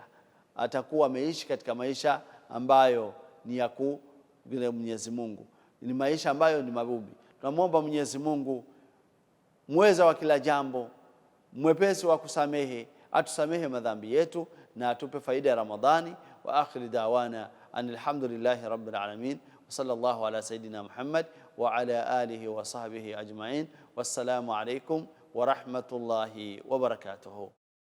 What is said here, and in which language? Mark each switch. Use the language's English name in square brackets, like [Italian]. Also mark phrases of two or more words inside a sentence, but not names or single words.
[Swahili] Atakuwa ameishi katika maisha ambayo ni ya vile Mwenyezi Mungu, ni maisha ambayo ni mabubi. Tunamwomba Mwenyezi Mungu mweza wa kila jambo, mwepesi wa kusamehe, atusamehe madhambi yetu na atupe faida ya Ramadhani. [Arabic] وآخر دعوانا الحمد لله رب العالمين وصلى الله على سيدنا محمد وعلى آله وصحبه أجمعين. والسلام عليكم ورحمة الله وبركاته.